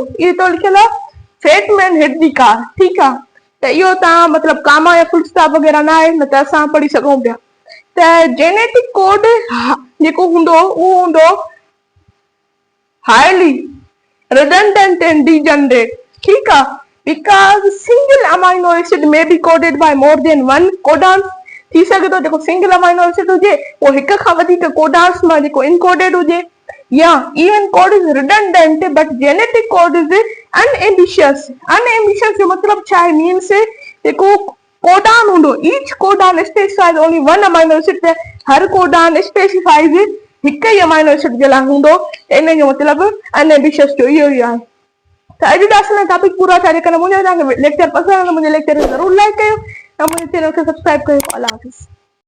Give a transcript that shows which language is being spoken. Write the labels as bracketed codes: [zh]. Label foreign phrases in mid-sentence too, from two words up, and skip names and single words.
[sd] इहो तो लिखियल आहे [en] fat man hit the car. [sd] ठीकु आहे, त इहो तव्हां मतिलबु कामा या [en] full stop [sd] वग़ैरह न आहे, न त असां पढ़ी सघूं पिया। त जेनेटिक कोड जेको हूंदो उहो हूंदो [en] highly redundant and degenerate. [sd] ठीकु आहे, [en] because single amino acid may be coded by more than one codon। [sd] थी सघे थो जेको [en] single amino acid [sd] हुजे उहो हिक खां वधीक कोडान्स मां जेको इनकोडेड हुजे, [en] या even code is redundant but genetic code is unambiguous. [sd] अनएम्बिशियस जो मतिलबु छा आहे? [en] मीन्स [sd] जेको कोडान हूंदो [en] each codon specifies only one amino acid, [sd] त हर [en] codon specifies [sd] हिक ई [en] amino acid [sd] जे लाइ हूंदो, इन जो मतिलबु अनएम्बिशियस जो इहो ई आहे। त अॼु जो असांजो टॉपिक पूरो थिया। जेकॾहिं मुंहिंजो तव्हांखे लेक्चर पसंदि आहे त मुंहिंजे लेक्चर खे ज़रूरु लाइक कयो ऐं मुंहिंजे चैनल खे सब्सक्राइब कयो। अल्लाह हाफ़िज़।